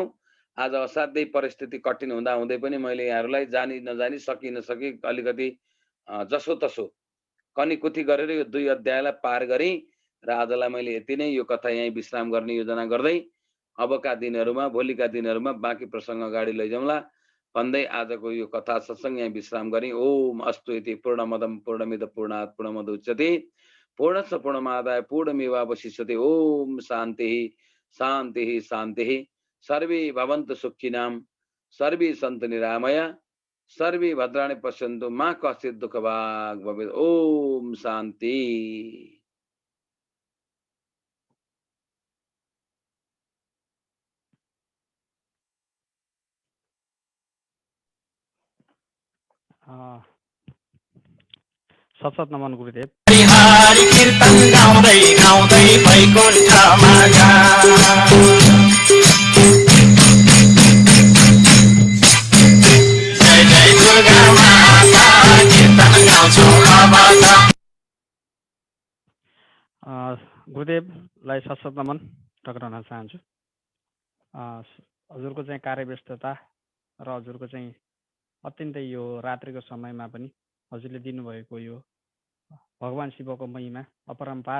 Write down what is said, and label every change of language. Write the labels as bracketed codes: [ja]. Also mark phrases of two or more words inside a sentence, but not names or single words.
[ne] आज असाध्यै परिस्थिति कठिन हुँदा हुँदै पनि मैले यहाँहरूलाई जानी नजानी सकी नसकी अलिकति जसो तसो कनीकुथी गरेर यो 2 अध्यायलाई पार गरेँ र आजलाई मैले यति नै यो कथा यहीँ विश्राम गर्ने योजना गर्दै अबका दिनहरूमा, भोलिका दिनहरूमा बाँकी प्रसङ्ग अगाडि लैजाउँला भन्दै आजको यो कथा सत्सङ्ग यहाँ विश्राम गरेँ। [sa] ओम अस्तु इति पूर्णमदं पूर्णमिद पूर्णात् पूर्णमुदच्यते पूर्णस्य पूर्णमादाय पूर्णमेवावशिष्यते। ओम शान्तिः शान्तिः शान्तिः। सर्वे भवन्तु सुखिनां, सर्वे सन्तु निरामया, सर्वे भद्राणि पश्यन्तु, मा कश्चित् दुःखभाग् भवेत्। ओम शान्ति। [ne] सतसत नमन गुरुदेव। हरि कीर्तन गाउँदै गाउँदै वैकुण्ठमा जा। जय जय दुर्गा माता, कीर्तन गाउँछु अब त। गुरुदेवलाई सतसत नमन टक्राउन चाहन्छु। हजुरको चाहिँ कार्यव्यस्तता र हजुरको चाहिँ अत्यन्तै यो रात्रिको समयमा पनि हजुरले दिनुभएको यो भगवान शिवको महिमा अपरम्पार